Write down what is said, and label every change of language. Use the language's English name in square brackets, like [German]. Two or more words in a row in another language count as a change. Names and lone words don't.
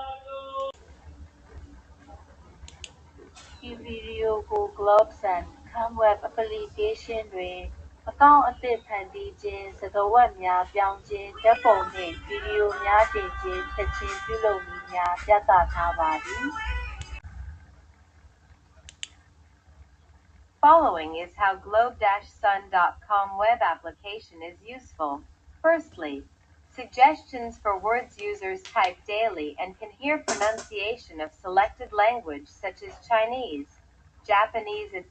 [Burmese] ဤဗီဒီယိုကို Globson ခေါင် web application တွင်အကောင့်အသစ်ဖန်တီးခြင်း၊စကားဝတ်များပြောင်းခြင်း၊ဓာတ်ပုံနှင့်ဗီဒီယိုများတင်ခြင်း၊ဖြတ်ခြင်းပြုလုပ်နည်းများပြသထားပါသည်။ [English] Following is how globe-sun.com web application is useful. Firstly, suggestions for words users type daily and can hear pronunciation of selected language such as Chinese, Japanese, etc.